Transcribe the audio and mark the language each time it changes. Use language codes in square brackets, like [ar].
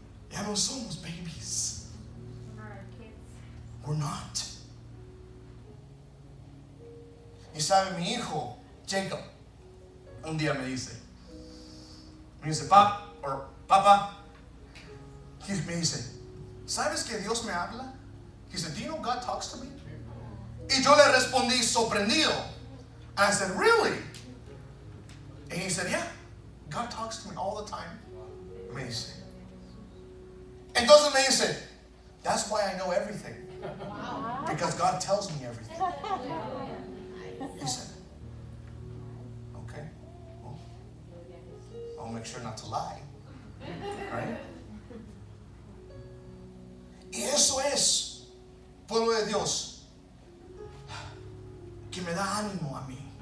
[es] Ya no somos babies. [en] We're not. [es] Y sabe, mi hijo, Jacob, un día me dice, papá, me dice, ¿sabes que Dios me habla? [en] He said, do you know God talks to me? [es] Y yo le respondí sorprendido. [en] And I said, really? And he said, yeah, God talks to me all the time. [es] Me dice. Entonces me dice, [en] that's why I know everything. Because God tells me everything. He said, okay, well, I'll make sure not to lie. Right? [es] Y eso es, pueblo de Dios, que me da ánimo a mí.